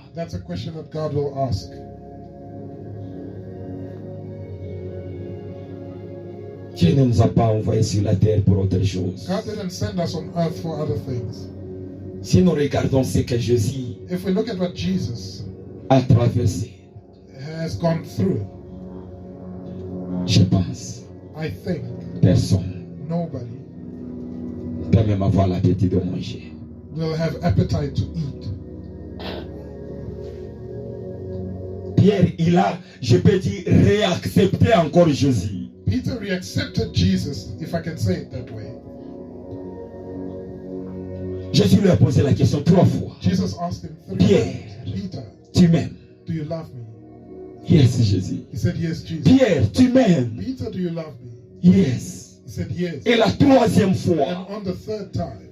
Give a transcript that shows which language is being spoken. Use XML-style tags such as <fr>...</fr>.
<en>That's a question that God will ask.</en> <fr>Dieu ne nous a pas envoyés sur la terre pour autre chose.</fr> <en>God didn't send us on earth for other things.</en> <fr>Si nous regardons ce que Jésus</fr> <en>If we look at what Jesus</en> <fr>a traversé,</fr> <en>has gone through,</en> <fr>je pense,</fr> <en>I think</en> <fr>personne</fr> <en>nobody</en> <fr>peut même avoir l'appétit de manger.</fr> <en>will have appetite to eat.</en> <fr>Pierre, il a, je peux dire, réaccepté encore Jésus.</fr> <en>Peter reaccepted Jesus, if I can say it that way.</en> <fr>Jésus lui a posé la question 3 fois.</fr> <en>Jesus asked him 3</en> <fr>Pierre.</fr> <en>times, Peter,</en> <fr>Tu m'aimes?</fr> <en>do you love me? Yes, Jésus. He said, yes, Jesus.</en> <fr>Pierre, tu m'aimes?</fr> <en>Peter, do you love me? Yes. He said, yes.</en> <fr>Et la 3e</fr> <en>And</en> <fr>fois,</fr> <en>on the 3rd time,</en>